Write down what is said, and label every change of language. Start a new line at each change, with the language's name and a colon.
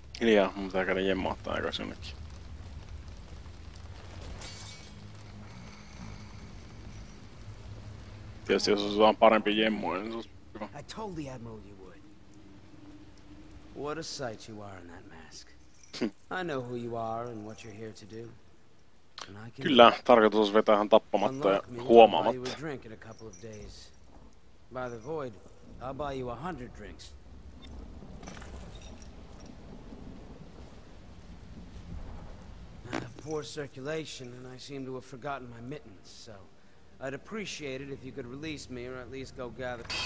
Finnish: Hiljaa, mun pitää käydä jemmauttaa aika jonnekin. Tietysti jos on parempi jemmoja, niin se olisi hyvä.
English: I told the Admiral you would. What a sight you are in that mask. I know who you are and what you're here to do.
Finnish: Kyllä, tarkoitus olisi vetää hän tappamatta ja huomaamatta.
English: By the void, I'll buy you 100 drinks. I have poor circulation, and I seem to have forgotten my mittens, so I'd appreciate it if you could release me, or at least go gather.